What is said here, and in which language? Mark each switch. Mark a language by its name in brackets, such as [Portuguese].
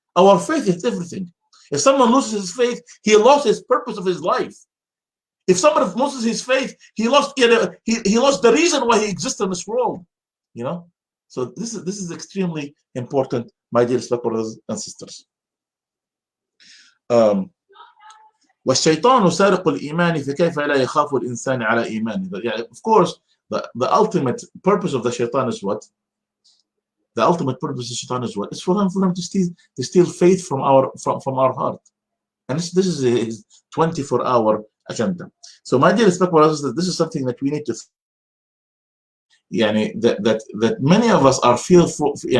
[English] Our faith is everything. If someone loses his faith, he lost his purpose of his life. If someone loses his faith, he lost the reason why he exists in this world. You know, so this is extremely important, my dear brothers and sisters. [Arabic] والشيطان سارق الإيمان فكيف لا يخاف الإنسان على إيمانه. [English] Of course, the ultimate purpose of the shaitan is what? The ultimate purpose of the shaitan is what? It's for him to steal faith from our heart. And this is his 24-hour agenda. So, my dear brothers, this is something that we need to that many of us are fearful.